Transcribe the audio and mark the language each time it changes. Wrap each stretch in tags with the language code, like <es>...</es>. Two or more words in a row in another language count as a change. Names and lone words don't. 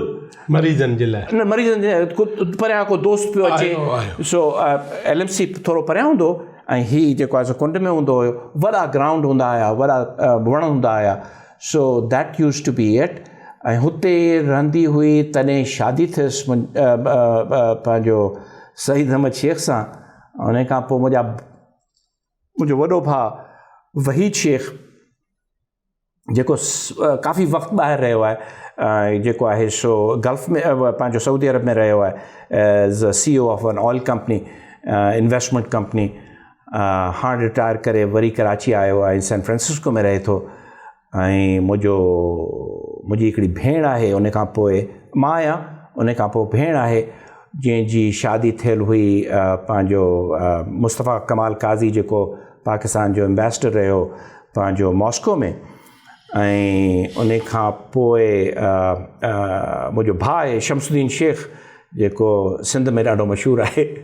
<sd>मरीज़नि जे लाइ न मरीज़नि जे परियां को दोस्त पियो अचे सो LMC थोरो परियां हूंदो ऐं हीउ जेको आहे सो कुंड में हूंदो हुयो वॾा ग्राउंड हूंदा हुया वॾा वण हूंदा हुया</sd> <en>so that used to be it</en> <sd>ऐं हुते रहंदी हुई तॾहिं शादी थियसि पंहिंजो सईद अहमद शेख सां उन खां पोइ मुंहिंजो वॾो भाउ वहीद शेख जेको काफ़ी वक़्तु ॿाहिरि रहियो आहे जेको आहे सो गल्फ में पंहिंजो सऊदी अरब में रहियो आहे</sd> <en>as CEO of an oil company investment company</en> <sd>हाणे रिटायर करे वरी कराची आयो आहे सैन फ्रांसिस्को में रहे थो ऐं मुंहिंजी हिकिड़ी भेण आहे उन खां पोइ मां आहियां उन खां पोइ भेण आहे जंहिंजी शादी थियल हुई पंहिंजो मुस्तफ़ा कमाल काज़ी जेको पाकिस्तान जो एम्बेसडर रहियो पंहिंजो मॉस्को में ऐं उन खां पोइ मुंहिंजो भाउ आहे शमसुद्दीन शेख जेको सिंध में ॾाढो मशहूरु आहे</sd>